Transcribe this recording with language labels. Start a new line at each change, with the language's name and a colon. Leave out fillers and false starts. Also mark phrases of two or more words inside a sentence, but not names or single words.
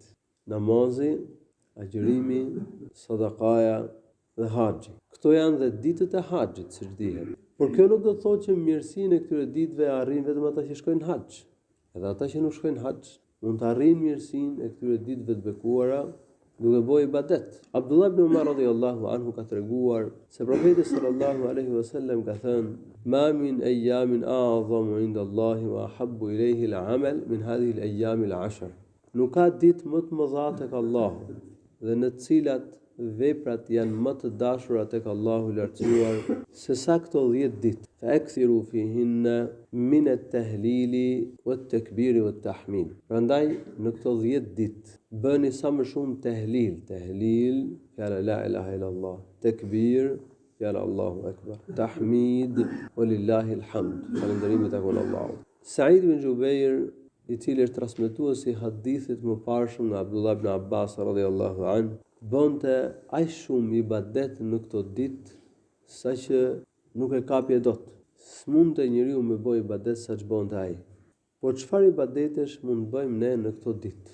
Albanian: Namazi, agjërimi, sadakaja dhe haxhi. Këto janë dhe ditët e haxhit, siç dihet. Por kjo nuk do të thotë që mirësinë e këtyre ditëve arrin vetëm ata që shkojnë haxh. Edhe ata që nuk shkojnë haxh mund të arrijnë mirësinë e këtyre ditëve të bekuara duke bërë ibadet.
Arabic: Abdullah ibn Umar رضي الله عنه
Albanian: ka treguar se profeti
Arabic: صلى الله عليه وسلم
Albanian: ka thënë:
Arabic: "ما من أيام أعظم عند الله وأحب إليه العمل من هذه الأيام العشر."
Albanian: Nuk ka ditë më të mëdha tek Allahu dhe në të cilat veprat janë më të dashura tek Allahu i lartësuar se sa këto 10 ditë.
Arabic: فأكثروا فيهن من التهليل والتكبير والتحميد.
Albanian: Prandaj në këto 10 ditë bëni sa më shumë tahlil, fjala
Arabic: لا إله إلا الله,
Albanian: takbir, fjala
Arabic: الله أكبر,
Albanian: tahmid,
Arabic: ولله الحمد,
Albanian: falënderimi tek Allahu. Sa'id ibn Jubair, i cili është transmetuesi i hadithit më parshëm nga Abdullah ibn Abbas
Arabic: رضي الله عنه,
Albanian: bënte aq shumë ibadet në këto ditë saqë nuk e kapje dot. S'mundte njeriu me bëj ibadet saç bënte ai. Por çfarë ibadetesh mund bëjmë ne në këto ditë?